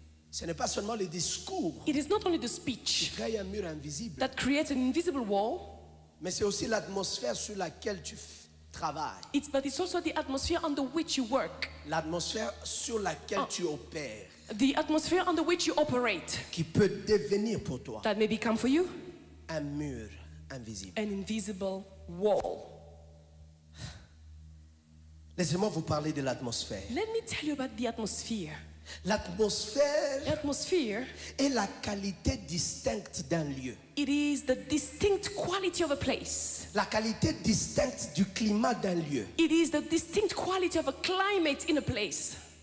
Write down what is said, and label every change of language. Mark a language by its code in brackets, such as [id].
[fr] Ce n'est pas seulement le discours [en] It is not only the [fr] qui [en] speech [fr] crée un mur invisible, [en] that creates an invisible wall, [fr] mais c'est aussi l'atmosphère sur laquelle tu travailles. [en] but it's also the atmosphere under which you work, [fr] L'atmosphère sur laquelle tu opères, [en] the atmosphere under which you operate, [fr] qui peut devenir pour toi [en] that may become for you [fr] un mur invisible. [en] an invisible wall. [fr] Laissez-moi vous parler de l'atmosphère. [en] Let me tell you about the atmosphere. [fr] L'atmosphère [en] The atmosphere, [fr] est la qualité distincte d'un lieu. [en] it is the distinct quality of a place. [fr] La qualité distincte du climat d'un lieu. [en] It is the distinct quality of a climate in a place.